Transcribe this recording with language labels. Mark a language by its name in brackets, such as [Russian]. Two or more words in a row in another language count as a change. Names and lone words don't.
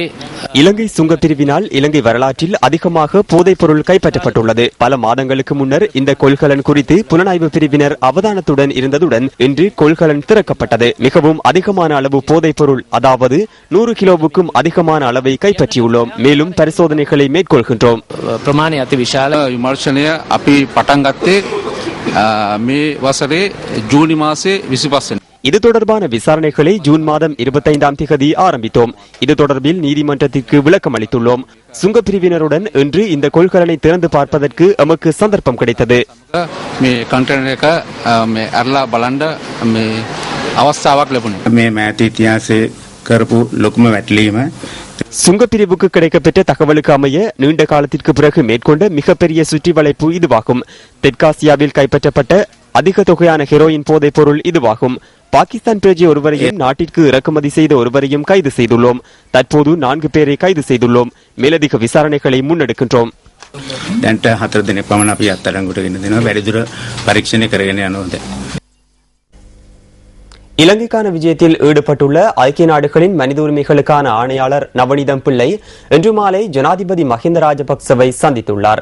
[Tamil] இலங்கை சுங்கப்பிரிவினால் இலங்கை வரலாற்றில் அதிகமாக போதைப் பொருள் கைப்பற்றப்பட்டுள்ளது. பல மாதங்களுக்கு முன்னர் இந்த கொள்கலன் குறித்து புலனாய்வு பிரிவினர் அவதானத்துடன் இருந்ததுடன் இன்று கொள்கலன் திறக்கப்பட்டது. மிகவும் அதிகமான அளவு போதைப் பொருள், அதாவது 100 கிலோவுக்கும் அதிகமான அளவை கைப்பற்றியுள்ளோம். மேலும் பரிசோதனைகளை மேற்கொள்கின்றோம். [Sinhala] ප්‍රමාණය අති විශාල විමර්ශනය අපි පටන් ගත්තේ මේ වසරේ ජූනි මාසේ 25 වෙනිදා. [Tamil] இது தொடர்பான விசாரணைகளை ஜூன் மாதம் 25ஆம் தேதி ஆரம்பித்தோம். இது தொடர்பில் நீதிமன்றத்திற்கு விளக்கம் அளித்துள்ளோம். சுங்கப்பிரிவினருடன் இன்று இந்த கொள்கலனை திறந்து பார்ப்பதற்கு எமக்கு சந்தர்ப்பம் கிடைத்தது. [Sinhala] මේ කන්ටේනර් එක මේ අරලා බලන්න මේ අවස්ථාවක් ලැබුණේ. මේ මෑත ඉතිහාසයේ කරපු ලොකුම වැටලීම [Tamil] சுங்கப்பிரிவுக்கு கிடைக்கப்பெற்ற தகவலுக்கு அமைய நீண்ட காலத்திற்கு பிறகு மேற்கொண்ட மிகப்பெரிய சுற்றி வளைப்பு இதுவாகும். தெற்காசியாவில் கைப்பற்றப்பட்ட அதிக தொகையான ஹெரோயின் போதைப் பொருள் இதுவாகும். பாகிஸ்தான் பிரஜை ஒருவரையும் நாட்டிற்கு இறக்குமதி செய்த ஒருவரையும் கைது செய்துள்ளோம். தற்போது 4 பேரை கைது செய்துள்ளோம். மேலதிக விசாரணைகளை முன்னெடுக்கின்றோம். [Sinhala] දැන්ට 4 දිනක් පමණ අපි අත්අඩංගුවට ගෙන දෙනවා. වැඩිදුර පරීක්ෂණය කරගෙන යනවා. [Tamil] இலங்கைக்கான விஜயத்தில் ஈடுபட்டுள்ள ஐக்கிய நாடுகளின் மனித உரிமைகளுக்கான ஆணையாளர் நவநீதம் பிள்ளை இன்று மாலை ஜனாதிபதி மஹிந்த ராஜபக்சவை சந்தித்துள்ளார்.